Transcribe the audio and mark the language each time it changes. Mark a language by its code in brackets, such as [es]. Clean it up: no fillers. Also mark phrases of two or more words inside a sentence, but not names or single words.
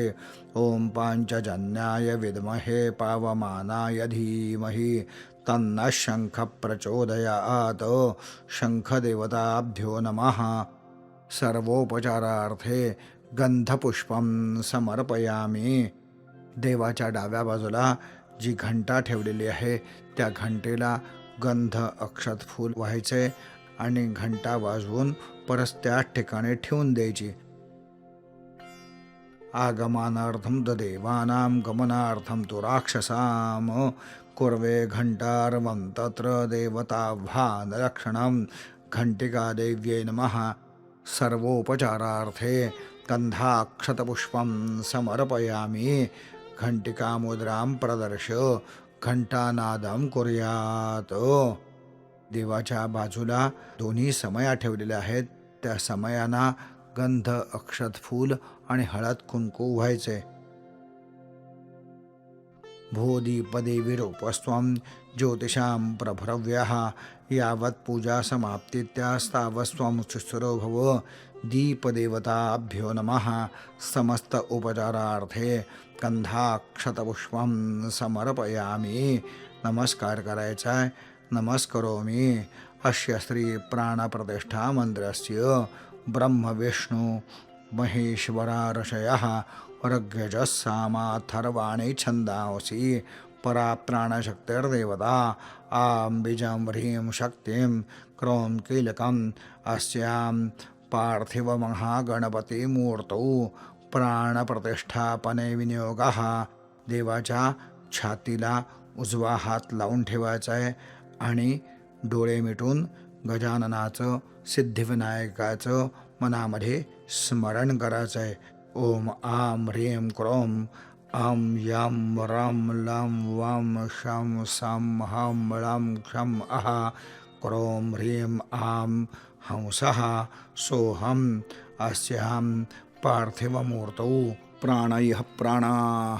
[sa] ओम पाञ्चजन्याय विद्महे पावमानाय धीमहि तन्नः शंखः प्रचोदयात्. शंखदेवताभ्यो नमः. सर्वोपचारार्थे गंधपुष्पं समर्पयामि. [mr] देवाच्या डाव्या बाजूला जी घंटा ठेवलेली आहे त्या घंटेला गंध अक्षत फूल व्हायचे आणि घंटा वाजवून परत त्याच ठिकाणी ठेवून द्यायची. [sa] आगमनार्थं तु देवानां गमनार्थं तु राक्षसाम. कुर्वे घंटार्वं तत्र देवताभ्यां रक्षणं. घंटिका देव्यै नमः. सर्वोपचारार्थे गंधाक्षतपुष्पं समर्पयामि. घंटिकामुद्रां प्रदर्श. घंटानादं कुर्यात्. [mr] देवाच्या बाजूला दोन्ही समया ठेवलेल्या आहेत. त्या समयांना गंध, अक्षत, फूल आणि हळद कुंकू व्हायचे. [sa] भूदीपदेवीरूपस्त्वं ज्योतिषां प्रभरव्यः यावत् पूजा समाप्तित्यास्तावस्त्वं शुश्रूषो भव. दीपदेवताभ्यो नमः. समस्त उपचारार्थे गंधाक्षतपुष्पं समर्पयामि. [mr] नमस्कार करायचा आहे. [sa] नमस्करोमि. अस्य श्री प्राणप्रतिष्ठा मंत्रस्य ब्रह्म विष्णु महेश्वरा ऋषयः ऋग्यजुस्सामाथर्वाणि छन्दांसि परा प्राणशक्तिर्देवता. आं बीजं ह्रीं शक्तिं क्रों कीलकम् अस्यां पार्थिवमहागणपतिमूर्तौ प्राणप्रतिष्ठापने विनियोगः. [mr] देवाच्या छातीला उजवा हात लावून ठेवायचा आहे आणि डोळे मिटून गजाननाचं, सिद्धिविनायकाचं मनामध्ये स्मरण करायचं आहे. [sa] ओम आम ह्रीं क्रोम आम यम रम लम वम शम सम हम ळम क्षम अहा. क्रोम ह्रीं आम हंसः सोहम. अस्यां पार्थिवमूर्तौ प्राणयः प्राणाः.